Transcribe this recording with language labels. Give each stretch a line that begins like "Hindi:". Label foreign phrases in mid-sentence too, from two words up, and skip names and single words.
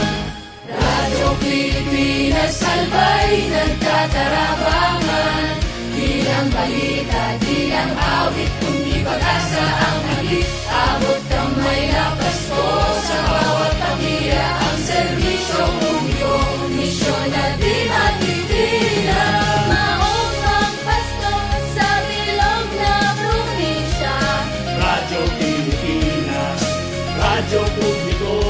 Filipino: Radyo Pilipinas Albay, nagtatarabangan. Di lang balita, di lang awit, kundi pag-asa ang halik. Abot kamay na Pasko sa bawat pamilya. Ang serbisyo publiko, misyon na di matitinag.
Bikol: Maumang Pasko sa bilog na probinsya.
Filipino: Radyo Pilipinas, Radyo Radyo Publiko.